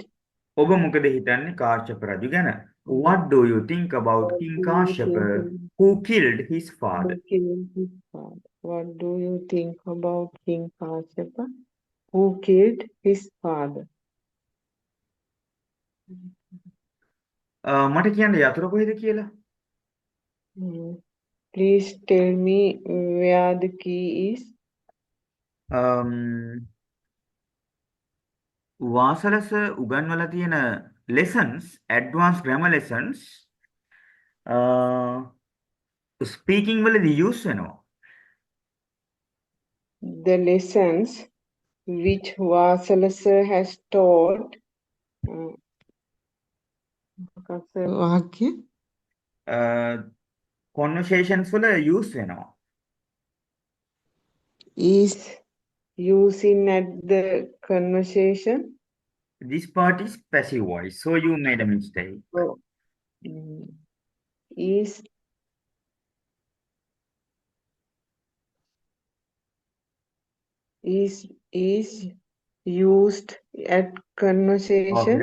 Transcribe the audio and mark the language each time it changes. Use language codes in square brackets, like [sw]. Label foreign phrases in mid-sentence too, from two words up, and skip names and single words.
[si] ඔබ මොකද හිතන්නේ කාශ්‍යප රජු ගැන? [en] What do you think about King Kashyapa who killed his father? What do you think about King Kashyapa who killed his father? [si] මට කියන්න යතුරු කොහෙද කියලා? [en] Please tell me where the key is. [si] වාසලස උගන්වලා තියෙන lessons, [en] advanced grammar lessons [si] speaking වලදී use වෙනවා. [en] The lessons which Wasala sir has taught [si] conversations වල use වෙනවා. [en] Is using at the conversation. This part is passive voice, so you made a mistake. Is used at conversation.